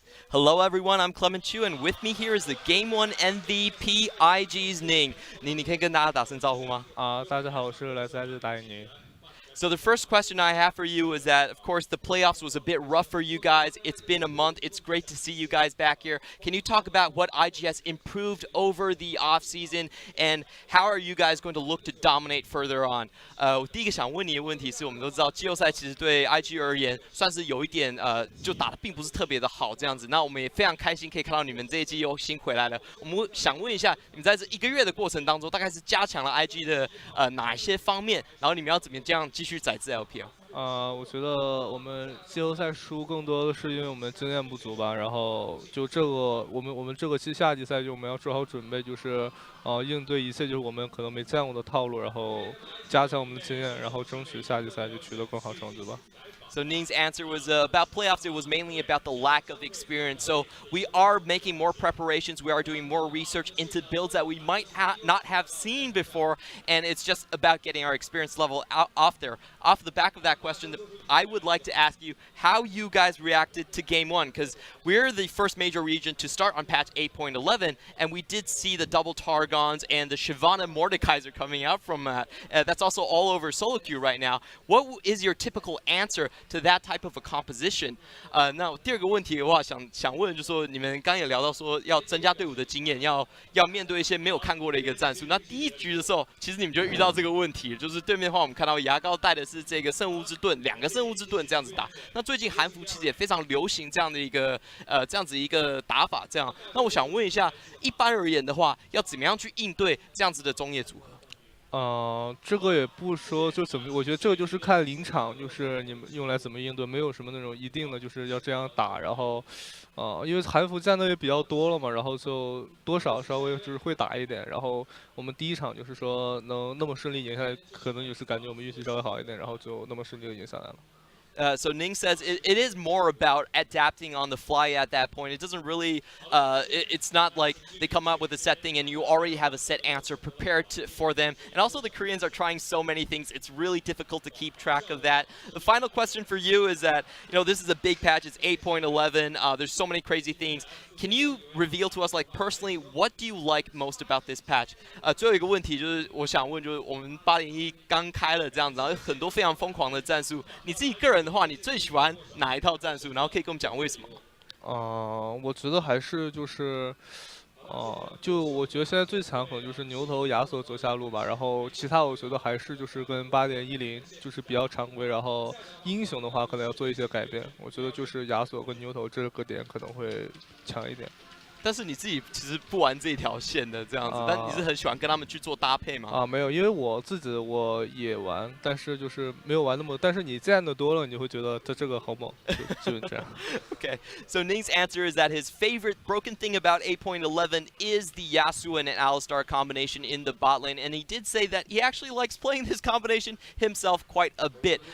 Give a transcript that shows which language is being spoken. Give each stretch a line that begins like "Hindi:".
English: Hello everyone, I'm Clement Chu, and with me here is the Game 1 MVP IG's Ning.
Chinese: Ning, 你可以跟大家打声招呼吗？大家好，我是来自大印尼。
English: So the first question I have for you is that, of course, the playoffs was a bit rough for you guys. It's been a month. It's great to see you guys back here. Can you talk about what IG has improved over the offseason, and how are you guys going to look to dominate further on?
Chinese: 我第一个想问你的问题是我们都知道季后赛其实对 IG 而言算是有一点就打得并不是特别的好这样子。那我们也非常开心可以看到你们这一季又新回来了。我们想问一下，你们在这1个月的过程当中，大概是加强了 IG 的哪一些方面？然后你们要怎么这样继续载至 LPL？我觉得我们季后赛输更多的是因为我们经验不足吧。然后就这个，我们这个夏季赛就我们要做好准备，就是应对一切就是我们可能没见过的套路，然后加强我们的经验，然后争取夏季赛就取得更好成绩吧。
English: So Ning's answer was about playoffs. It was mainly about the lack of experience. So we are making more preparations. We are doing more research into builds that we might not have seen before. And it's just about getting our experience level off there. Off the back of that question, I would like to ask you how you guys reacted to Game 1. Because we're the first major region to start on patch 8.11. And we did see the double Targons and the Shyvana Mordekaiser coming out from that. That's also all over solo queue right now. What is your typical answer to that type of a composition?
Chinese: 那第二个问题的话，想问就是说，你们刚刚也聊到说要增加队伍的经验，要面对一些没有看过的一个战术。那第一局的时候，其实你们就遇到这个问题，就是对面的话，我们看到牙膏带的是这个圣物之盾，2个圣物之盾这样子打。那最近韩服其实也非常流行这样的一个这样子一个打法，这样。那我想问一下，一般而言的话，要怎么样去应对这样子的中野组合？这个也不说就怎么，我觉得这个就是看临场，就是你们用来怎么应对，没有什么那种一定的就是要这样打。然后，因为韩服战斗也比较多了嘛，然后就多少稍微就是会打一点。然后我们第一场就是说能那么顺利赢下来，可能就是感觉我们运气稍微好一点，然后就那么顺利的赢下来了。
English: So Ning says it is more about adapting on the fly at that point. It doesn't really, it's not like they come up with a set thing and you already have a set answer prepared for them. And also the Koreans are trying so many things, it's really difficult to keep track of that. The final question for you is that, this is a big patch, it's 8.11, there's so many crazy things. Can you reveal to us, like personally, what do you like most about this patch?
Chinese: 最后一个问题就是我想问，就是我们801刚开了这样子，然后有很多非常疯狂的战术，你自己个人的话，你最喜欢哪一套战术？然后可以跟我们讲为什么吗？我觉得还是就是，就我觉得现在最强可能就是牛头、亚索走下路吧，然后其他我觉得还是就是跟8.10就是比较常规，然后英雄的话可能要做一些改变，我觉得就是亚索跟牛头这个点可能会强一点。但是你自己其实不玩这一条线的这样子，但你是很喜欢跟他们去做搭配吗？没有，因为我也玩，但是就是没有玩那么。但是你见的多了，你会觉得这个好猛，就是这样。
English: Okay, so Ning's answer is that his favorite broken thing about 8.11 is the Yasuo and Alistar combination in the bot lane, and he did say that he actually likes playing this combination himself quite a bit.